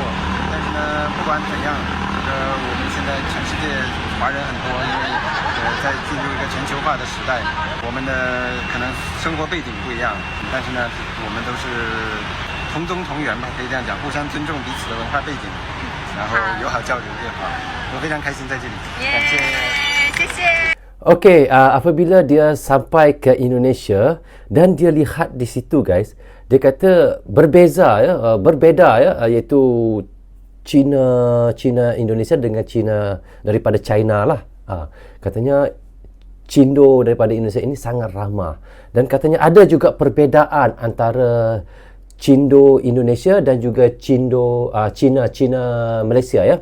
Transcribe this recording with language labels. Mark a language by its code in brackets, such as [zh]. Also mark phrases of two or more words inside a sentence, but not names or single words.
[zh] 但是呢，不管怎样，我们现在全世界华人很多，因为在进入一个全球化的时代，我们的可能生活背景不一样，但是呢，我们都是同宗同源吧，可以这样讲，互相尊重彼此的文化背景，然后友好交流就好。我非常开心在这里，感谢，谢谢。 [ms] Okey, apabila dia sampai ke Indonesia dan dia lihat di situ guys, dia kata berbeza ya, iaitu Cina Indonesia dengan Cina daripada China lah. Katanya Cindo daripada Indonesia ini sangat ramah, dan katanya ada juga perbezaan antara Cindo Indonesia dan juga Cina Malaysia ya.